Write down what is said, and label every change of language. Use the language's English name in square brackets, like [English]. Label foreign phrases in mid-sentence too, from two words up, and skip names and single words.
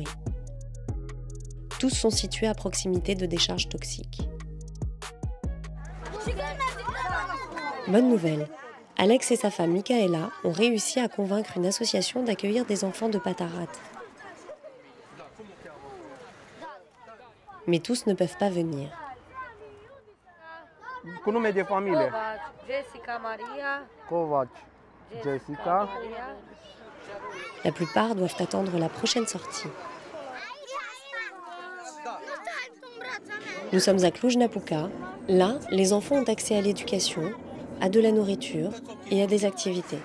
[French] Tous sont situés à proximité de décharges toxiques. Bonne nouvelle, Alex et sa femme Michaela ont réussi à convaincre une association d'accueillir des enfants de Patarat. Mais tous ne peuvent pas venir. [Romanian] Cu nume de familie. Jessica Maria. Covaci, Jessica. [French] La plupart doivent attendre la prochaine sortie. Nous sommes à Cluj-Napoca. Là, les enfants ont accès à l'éducation, à de la nourriture et à des activités.